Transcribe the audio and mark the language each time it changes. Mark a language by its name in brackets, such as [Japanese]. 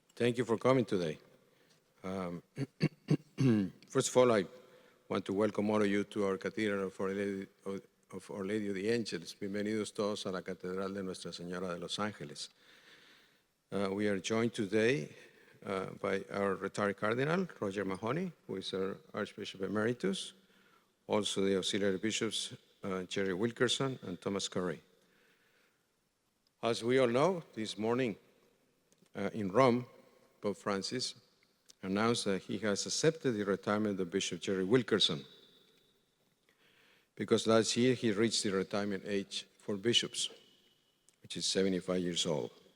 [English] Thank you for coming today. First of all, I want to welcome all of you to our Cathedral of Our Lady of the Angels. [Spanish] Bienvenidos todos a la Catedral de Nuestra Señora de Los Ángeles. [English] We are joined today by our retired Cardinal, Roger Mahoney, who is our Archbishop Emeritus, also the Auxiliary Bishops, Gerald Wilkerson and Thomas Curry. As we all know, this morning in Rome, Pope Francis announced that he has accepted the retirement of Bishop Gerald Wilkerson, because last year he reached the retirement age for bishops, which is 75 years old.